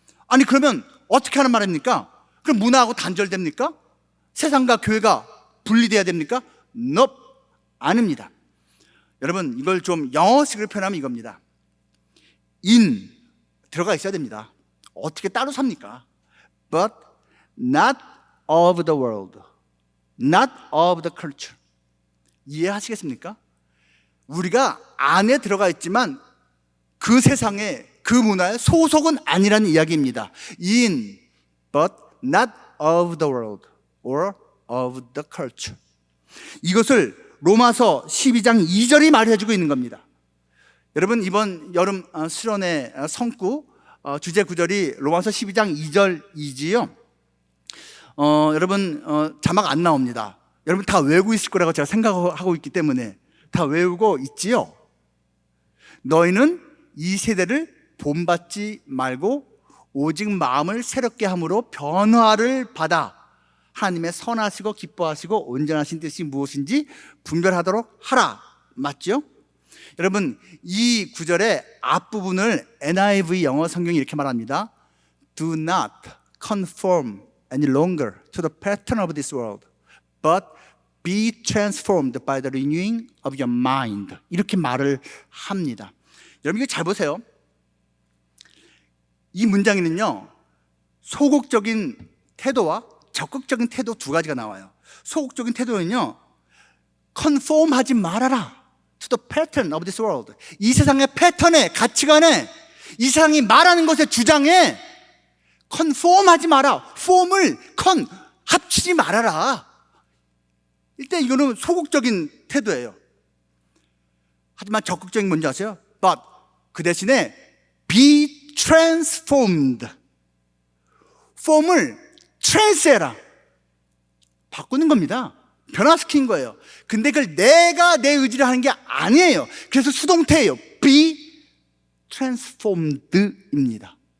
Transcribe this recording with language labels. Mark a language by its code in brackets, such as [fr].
[ko] 아니 그러면 어떻게 하는 말입니까? 그럼 문화하고 단절됩니까? 세상과 교회가 분리돼야 됩니까? Nope, 아닙니다. 여러분 이걸 좀 영어식으로 표현하면 이겁니다. In 들어가 있어야 됩니다. 어떻게 따로 삽니까? [en] But not of the world, not of the culture. [ko] 이해하시겠습니까? 우리가 안에 들어가 있지만 그 세상에 그 문화의 소속은 아니라는 이야기입니다. [en] In, but not of the world or of the culture. [ko] 이것을 로마서 12장 2절이 말해주고 있는 겁니다. 여러분 이번 여름 수련회 성구 주제 구절이 로마서 12장 2절이지요. 여러분 자막 안 나옵니다. 여러분 다 외우고 있을 거라고 제가 생각하고 있기 때문에 다 외우고 있지요. 너희는 이 세대를 본받지 말고 오직 마음을 새롭게 함으로 변화를 받아 하나님의 선하시고 기뻐하시고 온전하신 뜻이 무엇인지 분별하도록 하라. 맞죠? 여러분 이 구절의 앞부분을 NIV 영어 성경이 이렇게 말합니다. [en] Do not conform any longer to the pattern of this world, but be transformed by the renewing of your mind. [ko] 이렇게 말을 합니다. 여러분 이거 잘 보세요. 이 문장에는요 소극적인 태도와 적극적인 태도 두 가지가 나와요. 소극적인 태도는요 [en] conform [ko] 하지 말아라 [en] to the pattern of this world. [ko] 이 세상의 패턴에, 가치관에, 이 세상이 말하는 것의 주장에 conform 하지 마라. form을 합치지 말아라. 일단 이거는 소극적인 태도예요. 하지만 적극적인 뭔지 아세요? [en] But [ko] 그 대신에 [en] be transformed. [ko] form을 trans해라. 바꾸는 겁니다. 변화시킨 거예요. 근데 그걸 내가 내 의지로 하는 게 아니에요. 그래서 수동태예요. [en] be transformed입니다.